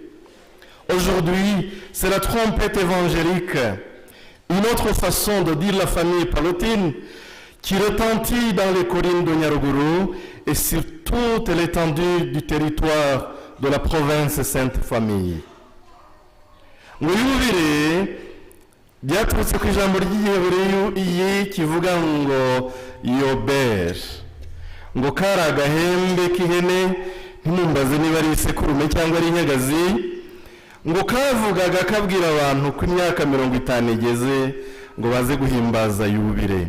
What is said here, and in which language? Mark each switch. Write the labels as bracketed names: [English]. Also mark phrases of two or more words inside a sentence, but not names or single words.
[French] Aujourd'hui, c'est la trompette évangélique, une autre façon de dire la famille pallottine, qui retentit dans les collines de Nyaruguru et sur toute l'étendue du territoire de la province Sainte Famille. [Kinyarwanda] Ngo yubile byaturutse ku ijambo ry'Ihebureyi kivuga ngo Yober, ngo kari agahembe k'ihene, ntimumbaze niba ari isekurume cyangwa ari inyagazi, ngo kavugaga kabwira abantu ko imyaka 50 igeze ngo baze guhimbaza yubile.